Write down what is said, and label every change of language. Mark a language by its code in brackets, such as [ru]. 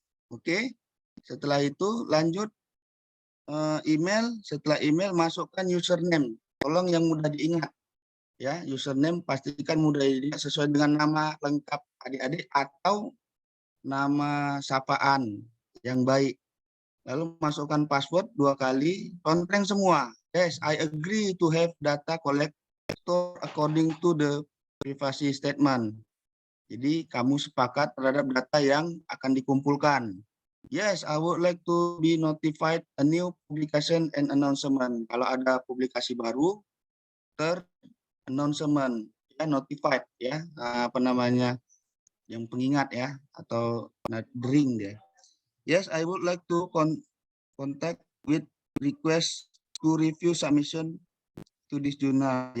[id] Oke, setelah itu lanjut email. Setelah email masukkan username. Tolong yang mudah diingat, ya. Username pastikan mudah diingat sesuai dengan nama lengkap adik-adik atau nama sapaan yang baik. Lalu masukkan password 2 kali, kontreng semua. [en] Yes, I agree to have data collector according to the privacy statement. [id] Jadi kamu sepakat terhadap data yang akan dikumpulkan. [en] Yes, I would like to be notified a new publication and announcement. [id] Kalau ada publikasi baru, announcement, ya, notified, ya, apa namanya, yang pengingat, ya, atau ring deh. [en] Yes, I would like to contact with request to review submission to this journal.